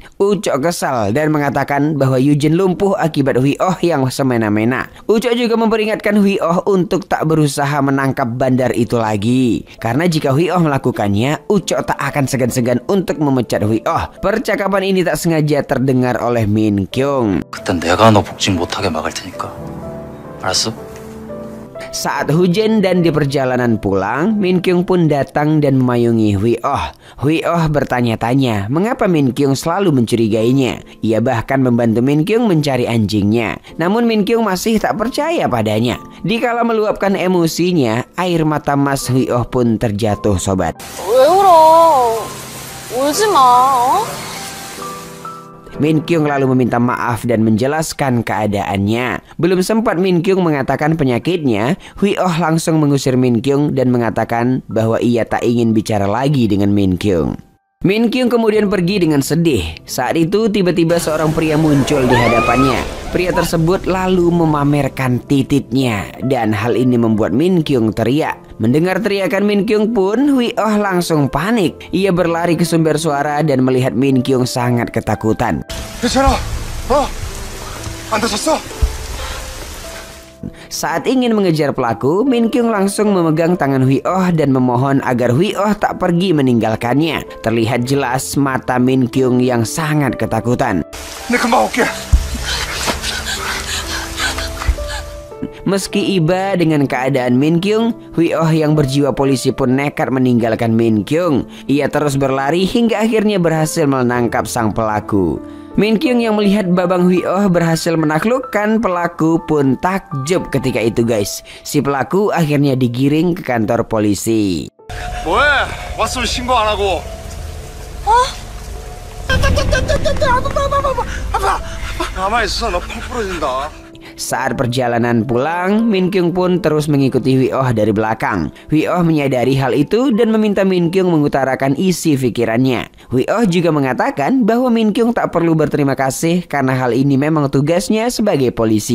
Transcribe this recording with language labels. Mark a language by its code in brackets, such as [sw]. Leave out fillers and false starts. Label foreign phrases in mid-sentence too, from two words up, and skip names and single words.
[id] Ucok kesal dan mengatakan bahwa Eugene lumpuh akibat Huioh yang semena-mena. Ucok juga memperingatkan Huioh untuk tak berusaha menangkap bandar itu lagi. Karena jika Huioh melakukannya, Ucok tak akan segan-segan untuk memecat Huioh. Percakapan ini tak sengaja terdengar oleh Min Kyung. [ko] 그땐 내가 너 복직 못하게 막을 테니까. 알았어? [id] Saat hujan dan di perjalanan pulang, Min Kyung pun datang dan memayungi Huioh. Huioh bertanya-tanya mengapa Min Kyung selalu mencurigainya. Ia bahkan membantu Min Kyung mencari anjingnya. Namun Min Kyung masih tak percaya padanya. Dikala meluapkan emosinya, air mata Mas Huioh pun terjatuh sobat. [ko] 왜 울어? 울지 마. [id] Min Kyung lalu meminta maaf dan menjelaskan keadaannya. Belum sempat Min Kyung mengatakan penyakitnya, Huioh langsung mengusir Min Kyung dan mengatakan bahwa ia tak ingin bicara lagi dengan Min Kyung. Min Kyung kemudian pergi dengan sedih. Saat itu tiba-tiba seorang pria muncul di hadapannya. Pria tersebut lalu memamerkan titiknya dan hal ini membuat Min Kyung teriak. Mendengar teriakan Min Kyung pun, Hui Oh langsung panik. Ia berlari ke sumber suara dan melihat Min Kyung sangat ketakutan. [ko] 괜찮아? 안 다쳤어? [id] Saat ingin mengejar pelaku, Min Kyung langsung memegang tangan Hui Oh dan memohon agar Hui Oh tak pergi meninggalkannya. Terlihat jelas mata Min Kyung yang sangat ketakutan. [ko] 내 금방 올게. [id] Meski iba dengan keadaan Min Kyung, Hui Oh yang berjiwa polisi pun nekat meninggalkan Min Kyung. Ia terus berlari hingga akhirnya berhasil menangkap sang pelaku. Min Kyung yang melihat babang Hui Oh berhasil menaklukkan pelaku pun takjub ketika itu guys. Si pelaku akhirnya digiring ke kantor polisi. [ko] 뭐해? 왔으면 신고 안 하고. 아파. 가만히 있어. 너 팔 부러진다. [id] Saat perjalanan pulang, Min Kyung pun terus mengikuti Hui Oh dari belakang. Hui Oh menyadari hal itu dan meminta Min Kyung mengutarakan isi pikirannya. Hui Oh juga mengatakan bahwa Min Kyung tak perlu berterima kasih karena hal ini memang tugasnya sebagai polisi.